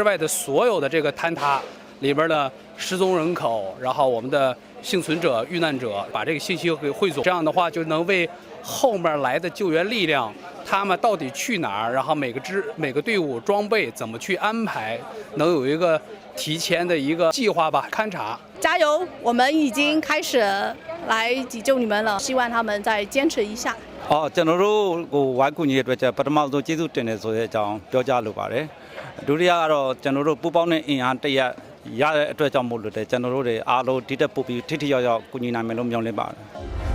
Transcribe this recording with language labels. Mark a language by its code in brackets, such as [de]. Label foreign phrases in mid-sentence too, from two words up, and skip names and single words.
[zh] 外的所有的这个坍塌里边的失踪人口，然后我们的幸存者、遇难者，把这个信息给汇总，这样的话就能为后面来的救援力量，他们到底去哪儿，然后每个队伍装备怎么去安排，能有一个提前的一个计划吧，勘察。加油！我们已经开始来急救你们了，希望他们再坚持一下。 [my] ကျွန်တော်တို့ကိုဝိုင်းကူညီတဲ့အတွက်ပထမဆုံးကျေးဇူးတင်တယ်ဆိုတဲ့အကြောင်းပြောကြားလိုပါတယ်။ဒုတိယကတော့ကျွန်တော်တို့ပူပေါင်းတဲ့အင်အားတရက်ရတဲ့အတွက်ကြောင့်မို့လို့ကျွန်တော်တို့တွေအားလုံးဒီတက်ပို့ပြီးထိထိရောက်ရောက်ကူညီနိုင်မယ်လို့မျှော်လင့်ပါတယ်။